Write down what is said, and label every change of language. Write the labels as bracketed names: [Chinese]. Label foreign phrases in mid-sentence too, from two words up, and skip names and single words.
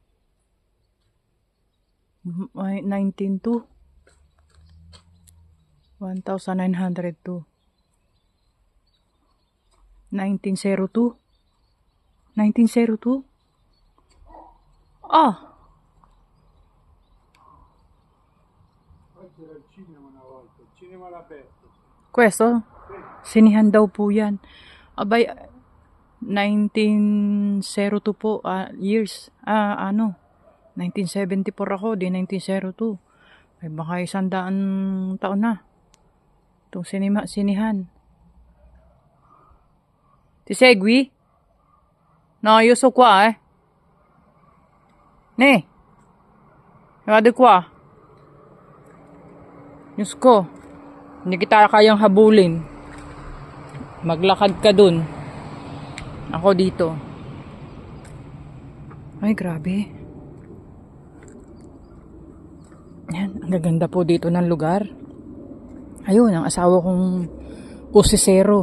[Italian] 1902. 1902. 1902? Ah! C'era il cinema una volta, il cinema all'aperto. Questo? [Filipino] Sinihan daw po yan. Abay, 1902 po, years. 1974 ako, di 1902. Ay baka 100 taon na. Itong sinihan. [Italian] Ti segui? No, io so qua, eh. Ne. Vado qua. [Filipino] Diyos ko, hindi kita kayang habulin. Maglakad ka dun. Ako dito. Ay, grabe. Yan, ang gaganda po dito ng lugar. Ayun, ang asawa kong pusisero.